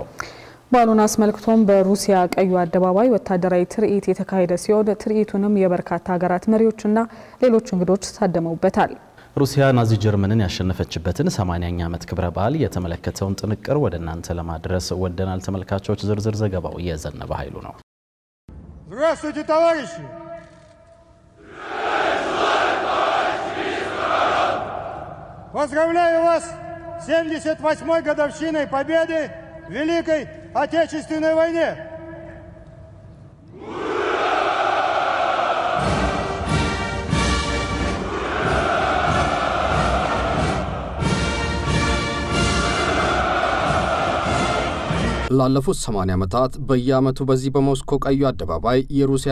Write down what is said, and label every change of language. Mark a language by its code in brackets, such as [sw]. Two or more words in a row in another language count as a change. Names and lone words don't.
[am] በዓሉን አስመልክቶም በሩሲያ ቀዩ አደባባይ ወታደራዊ ትርኢት የተካሄደ ሲሆን ትርኢቱንም የበርካታ ሀገራት መሪዎችና ሌሎች እንግዶች ታደመውበታል። ሩሲያ ናዚ ጀርመንን ያሸነፈችበትን 80ኛ ዓመት ክብረ በዓል የተመለከተውን ጥንቅር ወደ እናንተ ለማድረስ ወደናል ተመልካቾች። ዝርዝር ዘገባው የዘነበ ኃይሉ ነው። [ru] Здравствуйте, товарищи! Поздравляю вас с 78-й годовщиной победы в Великой Отечественной войне! [am] ላለፉት 80 ዓመታት በየዓመቱ በዚህ በሞስኮ ቀዩ አደባባይ የሩሲያ